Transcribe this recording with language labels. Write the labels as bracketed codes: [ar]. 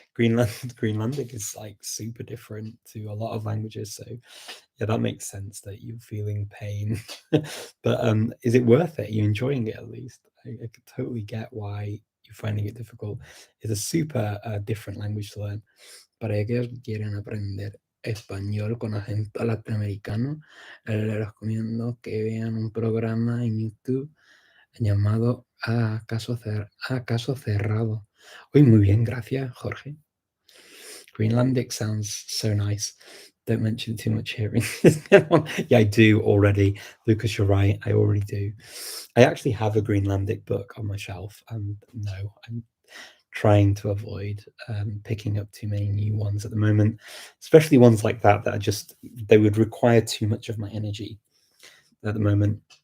[en] Greenlandic is like super different to a lot of languages, so yeah, that makes sense that you're feeling pain. But is it worth it? Are you enjoying it at least? I could totally get why you're finding it difficult. It's a super different language to learn. [es] Para aquellos que quieren aprender español con acento latinoamericano, les recomiendo que vean un programa en YouTube llamado Caso Cerrado. Uy, muy bien, gracias, Jorge. [en] Greenlandic sounds so nice. Don't mention too much hearing. Yeah, I do already. Lucas, you're right. I already do. I actually have a Greenlandic book on my shelf, and no, I'm trying to avoid picking up too many new ones at the moment, especially ones like that are just, they would require too much of my energy at the moment.